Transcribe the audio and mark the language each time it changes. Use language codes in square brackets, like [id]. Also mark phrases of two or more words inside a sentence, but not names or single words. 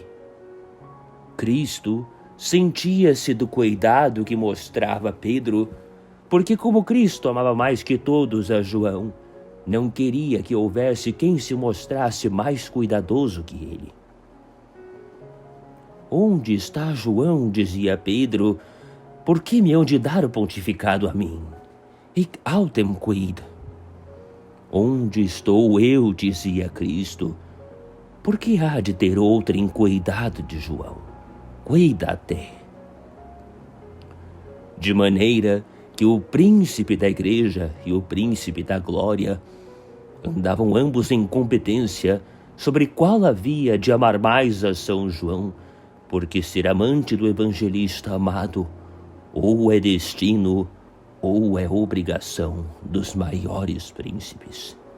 [pt] Cristo sentia-se do cuidado que mostrava Pedro, porque como Cristo amava mais que todos a João, não queria que houvesse quem se mostrasse mais cuidadoso que ele. Onde está João, dizia Pedro, por que me hão de dar o pontificado a mim? [la] Hic autem quid. [pt] Onde estou eu, dizia Cristo, por que há de ter outrem cuidado de João? Cuidate. De maneira que o príncipe da igreja e o príncipe da glória andavam ambos em competência sobre qual havia de amar mais a São João, porque ser amante do evangelista amado ou é destino ou é obrigação dos maiores príncipes.